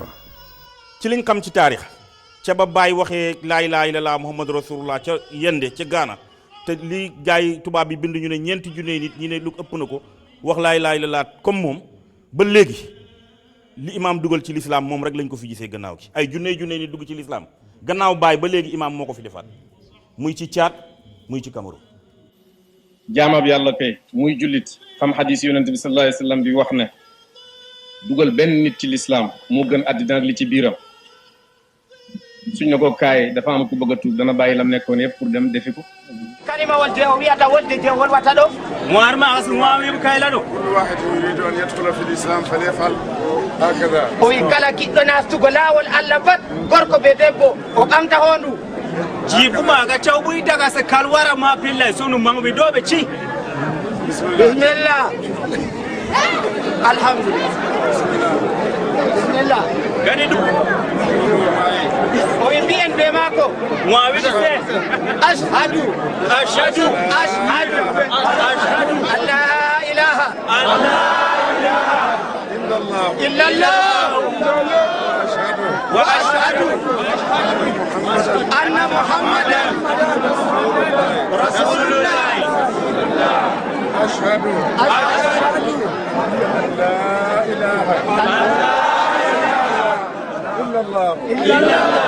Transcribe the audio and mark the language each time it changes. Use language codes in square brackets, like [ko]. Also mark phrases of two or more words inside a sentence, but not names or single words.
[wo] ci liñ xam ci taarix ca ba Baay waxee [ar] لا إله إلا الله محمد رسول الله [wo] ca Yende ca Gaana te li gaay tubaab bi bind ñu ne ñeenti junne nit ñi ne lu ëpp na ko wax [ar] لا إله إلا الله [wo] comme moom ba léegi li imaam dugal ci lislaam moom rek lañ ko fi gisee gannaaw gi ay junne nit dugg ci lislaam gannaaw Baay ba léegi imaam moo ko fi defaat muy ci Caad muy ci Cameroun. jaamab yàlla kay muy jullit xam xadis yonent bi [ar] صلى الله عليه وسلم [wo] bi wax ne dugal benn nit ci lislaam moo gën àddina ak li ci biiram suñ ne ko kaay dafa am ku bëgg a tuub dana bàyyi lam nekkoon yëpp pour dem defi ko [ff] kalima wonde o wiyata wonde je wolwata ɗo mo arma asu mo wima kayla ɗo [ar] كل واحد يريد أن يدخل في الإسلام فليفعل هكذا [ff] o wi kala kiɗɗo nastugo laawol Allah bat gorko be debbo o ɓamta hondu jiɓumaga cawɓuy daga so kal wara ma pillay sunu mawɓe ɗo ɓe ci [ar] بسم الله الحمد لله بسم الله [ff] gani ɗum o wi mbiyen ɓe maako wawi ɗo fe [ar] أشهد أشهد أشهد أشهد أن لا إله إلا الله وأشهد أن محمدا رسول الله أشهد أن لا إله إلا الله